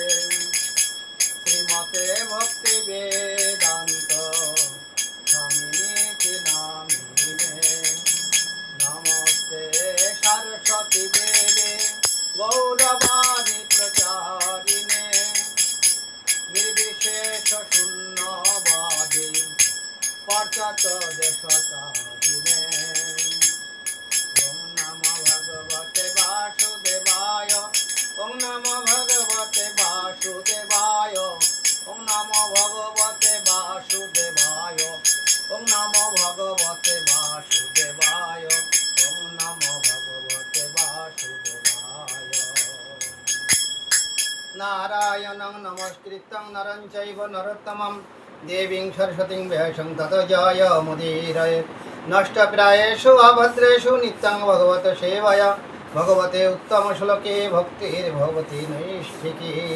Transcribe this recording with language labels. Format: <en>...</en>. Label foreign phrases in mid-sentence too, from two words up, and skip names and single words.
<sa>শ্রীমতে ভক্তি বেদান্ত স্বামিনীতি নামিনে, নমস্তে সরস্বতী দেবে গৌরবাণী প্রচারিণে, নির্বিশেষ শূন্যবাদী পশ্চাৎ দেশতারিণে। ওম নমো ভগবতে বাসুদেবায়, ওম নমো ভগবতে বাসুদেবায়, ওম নমো ভগবতে বাসুদেবায়, ওম নমো ভগবতে বাসুদেবায়, ওম নমো ভগবতে বাসুদেবায়। নারায়ণং নমস্কৃত্যং নরং চৈব নরোত্তমং দেবীং সরস্বতীং ব্যাসং ততো জয়মুদীরয়েৎ। নষ্টপ্রায়েষু অভদ্রেষু নিত্যং ভগবত সেবয়া, ভগবতে উত্তম শ্লোকে ভক্তির্ভবতি নৈষ্ঠিকী।</sa>